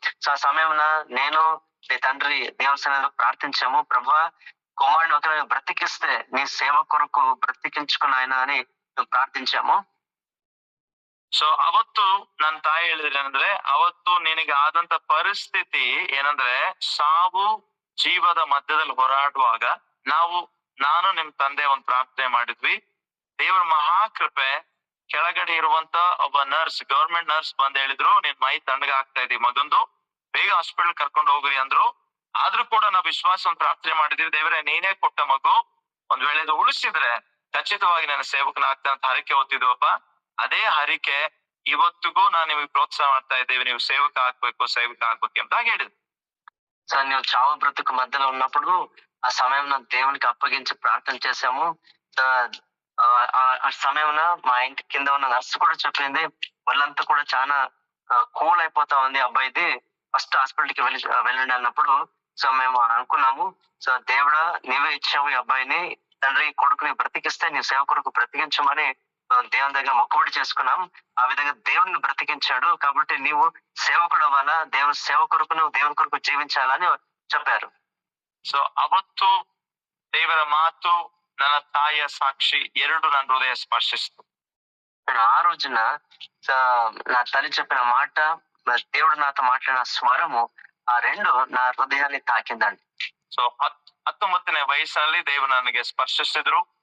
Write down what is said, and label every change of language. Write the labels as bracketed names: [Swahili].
[Telugu] So ఆ సమయంలో నేను నీ తండ్రి దేవుని సన్నిధిలో ప్రార్థించాము, ప్రభువా, కుమారుని ఒకవేళ బ్రతికిస్తే నీ సేవ కొరకు బ్రతికించుకున్న ఆయన అని ಪ್ರಾರ್ಥಿಂಚಾము. [Kannada] ಸೊ ಅವತ್ತು ನನ್ನ ತಾಯಿ ಹೇಳಿದ್ರೆ ಏನಂದ್ರೆ, ಅವತ್ತು ನಿನಗೆ ಆದಂತ ಪರಿಸ್ಥಿತಿ ಏನಂದ್ರೆ, ಸಾವು ಜೀವದ ಮಧ್ಯದಲ್ಲಿ ಹೋರಾಡುವಾಗ ನಾನು ನಿಮ್ ತಂದೆ ಒಂದ್ ಪ್ರಾರ್ಥನೆ ಮಾಡಿದ್ವಿ. ದೇವರ ಮಹಾಕೃಪೆ, ಕೆಳಗಡೆ ಇರುವಂತ ಒಬ್ಬ ನರ್ಸ್, ಗವರ್ಮೆಂಟ್ ನರ್ಸ್ ಬಂದ್ ಹೇಳಿದ್ರು, ನಿನ್ ಮೈ ತಣ್ಣಗ ಆಗ್ತಾ ಇದೆ ಮಗಂದು, ಬೇಗ ಹಾಸ್ಪಿಟಲ್ ಕರ್ಕೊಂಡು ಹೋಗ್ರಿ ಅಂದ್ರು. ಆದ್ರೂ ಕೂಡ ನಾವು ವಿಶ್ವಾಸವನ್ನು ಪ್ರಾರ್ಥನೆ ಮಾಡಿದೀವಿ, ದೇವರೇ ನೀನೇ ಕೊಟ್ಟ ಮಗು ಒಂದ್ ವೇಳೆ ಇದು ಉಳಿಸಿದ್ರೆ ಖಚಿತವಾಗಿ ನನ್ನ ಸೇವಕನಾಗ್ತಾ ಅಂತ ಹರಿಕೆ ಹೊತ್ತಿದ್ವಪ್ಪ. ಅದೇ ಹರಿಕೆ ಇವತ್ತಿಗೂ ನಾನು ನಿಮಗೆ ಪ್ರೋತ್ಸಾಹ ಮಾಡ್ತಾ ಇದ್ದೇವೆ, ನೀವು ಸೇವಕ ಆಗ್ಬೇಕು ಅಂತ ಹೇಳಿದ್ರು. [Telugu] సో నువ్వు చావు బ్రతుకు మధ్యలో ఉన్నప్పుడు ఆ సమయంలో దేవునికి అప్పగించి ప్రార్థన చేశాము. ఆ సమయంలో మా ఇంటి కింద ఉన్న నర్సు కూడా చెప్పింది, వాళ్ళంతా కూడా చాలా కూల్ అయిపోతా ఉంది అబ్బాయిది, ఫస్ట్ హాస్పిటల్ కి వెళ్ళండి అన్నప్పుడు సో మేము అనుకున్నాము, సో దేవుడా నీవే ఇచ్చావు ఈ అబ్బాయిని, తండ్రి కొడుకుని బ్రతికిస్తే నీ సేవ కొడుకు బ్రతికించమని దేవుని దగ్గర మొక్కుబడి చేసుకున్నాం. ఆ విధంగా దేవుడిని బ్రతికించాడు, కాబట్టి నీవు సేవకుడు అవ్వాలా, దేవుని సేవ కొరకు నువ్వు దేవుని కొరకు జీవించాలని చెప్పారు. [Kannada] ಸೊ ಅವತ್ತು ದೇವರ ಮಾತು ನನ್ನ ತಾಯಿಯ ಸಾಕ್ಷಿ ಎರಡು ನನ್ನ ಹೃದಯ ಸ್ಪರ್ಶಿಸ್ತು. [Telugu] ఆ రోజున నా తల్లి చెప్పిన మాట, దేవుడు నాతో మాట్లాడిన స్వరము, ఆ రెండు నా హృదయాన్ని తాకిందండి. [Kannada] ಸೊ 19ನೇ ವಯಸ್ಸಲ್ಲಿ ದೇವರು ನನಗೆ ಸ್ಪರ್ಶಿಸಿದ್ರು.